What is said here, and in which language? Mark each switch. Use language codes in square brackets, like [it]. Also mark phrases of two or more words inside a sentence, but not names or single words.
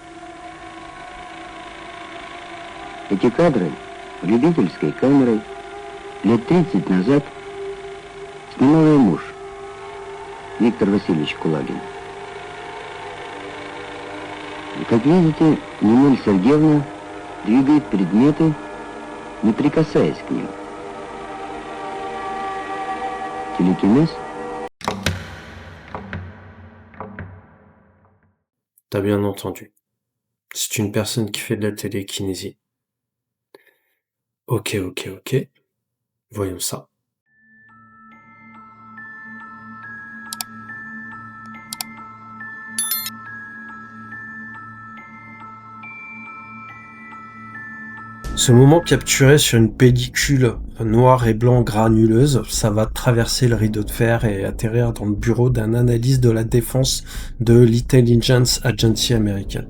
[ru] Эти кадры любительской камерой лет 30 назад снимал ее муж, Виктор Васильевич Кулагин. И, как видите, Нинель Сергеевна двигает предметы, не прикасаясь к ним. Телекинез. [fr] T'as bien entendu. C'est une personne qui fait de la télékinésie. Ok. Voyons ça. Ce moment capturé sur une pellicule noire et blanc granuleuse, ça va traverser le rideau de fer et atterrir dans le bureau d'un analyste de la défense de l'Intelligence Agency américaine.